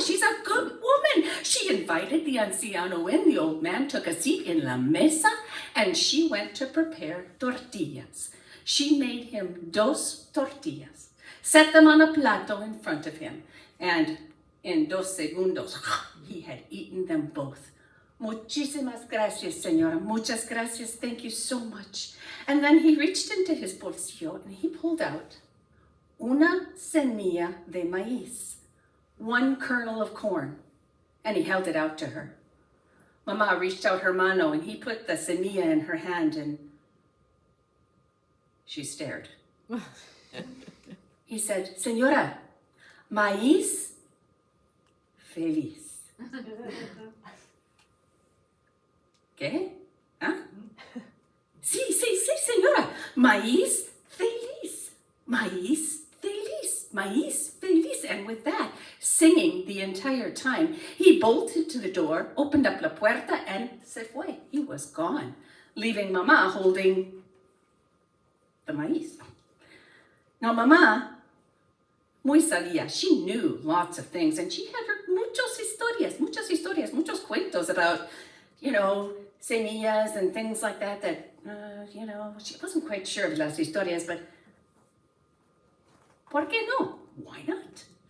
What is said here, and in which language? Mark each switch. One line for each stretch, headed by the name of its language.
English: She's a good woman. She invited the anciano in. The old man took a seat in
Spanish: la mesa,
English: and she went to prepare tortillas. She made him dos tortillas, set them on a plato in front of him, and in 2 segundos, he had eaten them both.
Spanish: Muchísimas gracias, señora. Muchas gracias.
English: Thank you so much. And then he reached into his bolsillo, and he pulled out
Spanish: una semilla de maíz,
English: one kernel of corn, and he held it out to her. Mama reached out her mano, and he put the semilla in her hand, and she stared. He said,
Spanish: Señora, maíz feliz. ¿Qué? ¿Ah? Sí, señora, maíz feliz, maíz feliz, maíz feliz.
English: And with that, singing the entire time, he bolted to the door, opened up
Spanish: la puerta,
English: and
Spanish: se fue.
English: He was gone, leaving Mama holding the maíz. Now, Mama,
Spanish: muy sabía,
English: she knew lots of things, and she had heard
Spanish: muchas historias, muchos cuentos
English: about, semillas and things like that, she wasn't quite sure of
Spanish: las historias,
English: but
Spanish: ¿por qué no?
English: Why not?